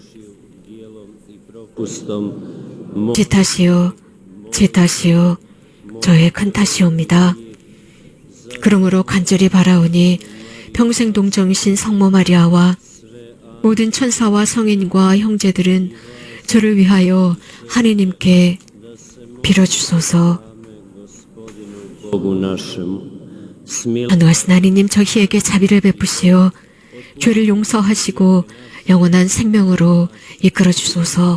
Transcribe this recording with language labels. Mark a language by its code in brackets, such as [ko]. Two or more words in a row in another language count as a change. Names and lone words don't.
[hr] dijelom i propustom [ko] 제 탓이요, 제 탓이요, 저의 큰 탓이옵니다. 그러므로 간절히 바라오니 평생 동정이신 성모 마리아와 모든 천사와 성인과 형제들은 저를 위하여 하느님께 빌어주소서. [hr] Bogu našemu, smil [ko] 전능하신 하느님, 저희에게 자비를 베푸시어 죄를 용서하시고 영원한 생명으로 이끌어 주소서.